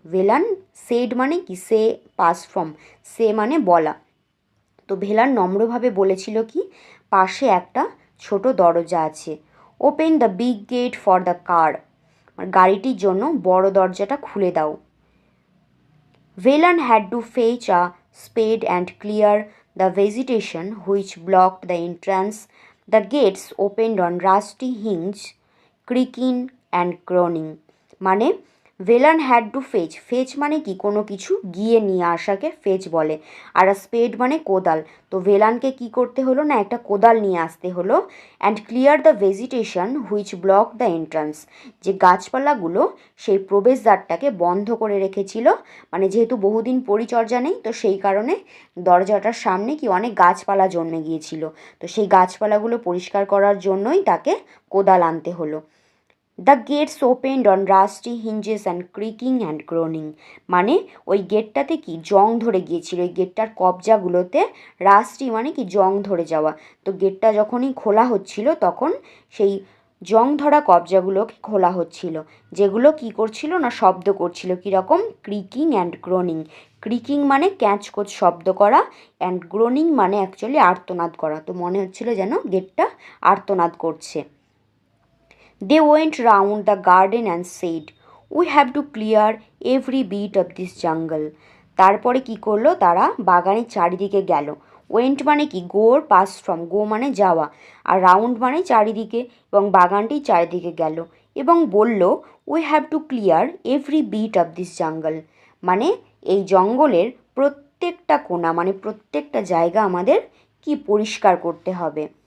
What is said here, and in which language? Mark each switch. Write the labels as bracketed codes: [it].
[bn] Velan shed মানে কি, সে past form, সে মানে বলা। তো ভেলান নম্রভাবে বলেছিল কি, পাশে একটা ছোট দরজা আছে। [en] open the big gate for the car, [bn] গাড়িটির জন্য বড় দরজাটা খুলে দাও। [en] Velan had to fetch a spade and clear the vegetation which blocked the entrance. The gates opened on rusty hinge, creaking and groaning. [bn] মানে [en] Velan had to fetch [bn] মানে কি, কোনো কিছু গিয়ে নিয়ে আসাকে ফেচ বলে। আর স্পেড মানে কোদাল। তো ভেলানকে কি করতে হলো না, একটা কোদাল নিয়ে আসতে হলো। [en] and clear the vegetation which block the entrance, [bn] যে গাছপালাগুলো সেই প্রবেশদ্বারটাকে বন্ধ করে রেখেছিল। মানে যেহেতু বহুদিন পরিচর্যা নেই, তো সেই কারণে দরজাটার সামনে কি অনেক গাছপালা জন্মে গিয়েছিল। তো সেই গাছপালাগুলো পরিষ্কার করার জন্যই তাকে কোদাল আনতে হলো। [en] The gates opened on rusty hinges and creaking and groaning. [bn] মানে ওই গেটটাতে কি জং ধরে গিয়েছিল, ওই গেটটার কবজাগুলোতে রাস্টি মানে কি জং ধরে যাওয়া। তো গেটটা যখনই খোলা হচ্ছিল তখন সেই জং ধরা কবজাগুলোকে খোলা হচ্ছিল, যেগুলো কি করছিল না, শব্দ করছিল। কীরকম? [en] Creaking and groaning. [bn] ক্রিকিং মানে ক্যাঁচকোচ শব্দ করা, অ্যান্ড গ্রোনিং মানে অ্যাকচুয়ালি আর্তনাদ করা। তো মনে হচ্ছিল যেন গেটটা আর্তনাদ করছে। [en] They went round the garden and said, "We have to clear every bit of this jungle." [bn] তারপরে কি করলো তারা, বাগানের চারিদিকে গেল। ওয়েন্ট মানে কি, গোর পাস্ট ফ্রম, গো মানে যাওয়া, আর রাউন্ড মানে চারিদিকে, এবং বাগানটি চারিদিকে গেল এবং বলল, [en] We have to clear every bit of this jungle. [bn] মানে এই জঙ্গলের প্রত্যেকটা কোণা মানে প্রত্যেকটা জায়গা আমাদের কি পরিষ্কার করতে হবে।